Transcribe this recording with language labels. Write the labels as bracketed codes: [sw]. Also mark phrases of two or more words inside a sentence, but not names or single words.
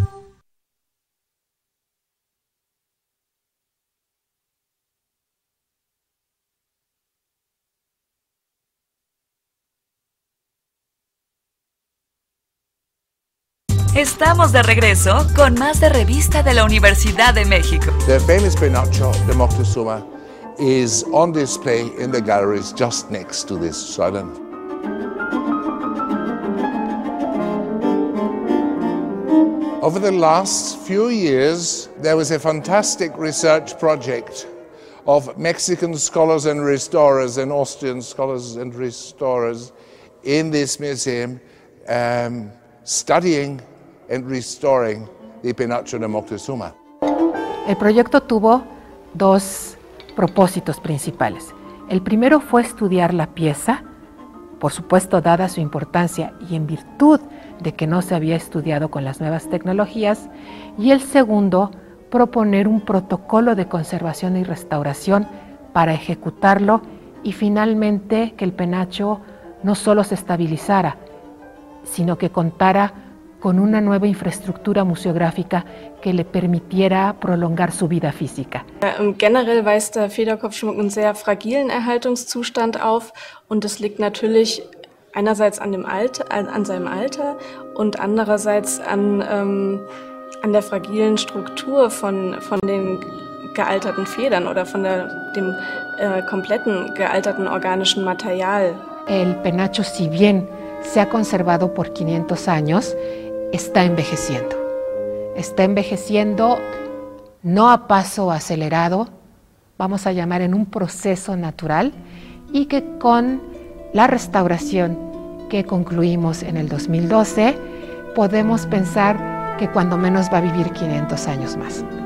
[es] Estamos de regreso con más de Revista de la Universidad de México. [en] The famous Penacho de Moctezuma is on display in the galleries just next to this silent. Over the last few years, there was a fantastic research project of Mexican scholars and restorers and Austrian scholars and restorers in this museum studying and restoring the Penacho de Moctezuma. [es] El proyecto tuvo dos propósitos principales. El primero fue estudiar la pieza, por supuesto dada su importancia y en virtud de que no se había estudiado con las nuevas tecnologías, y el segundo, proponer un protocolo de conservación y restauración para ejecutarlo y finalmente que el penacho no solo se estabilizara, sino que contara con una nueva infraestructura museográfica que le permitiera prolongar su vida física. [de] Generell weist der Federkopfschmuck einen sehr fragilen Erhaltungszustand auf und das liegt natürlich einerseits an seinem Alter und andererseits an der fragilen Struktur von den gealterten Federn oder von dem kompletten gealterten organischen Material [es] el penacho, si bien se ha conservado por 500 años, está envejeciendo. Está envejeciendo no a paso acelerado, vamos a llamar en un proceso natural, y que con la restauración que concluimos en el 2012, podemos pensar que cuando menos va a vivir 500 años más.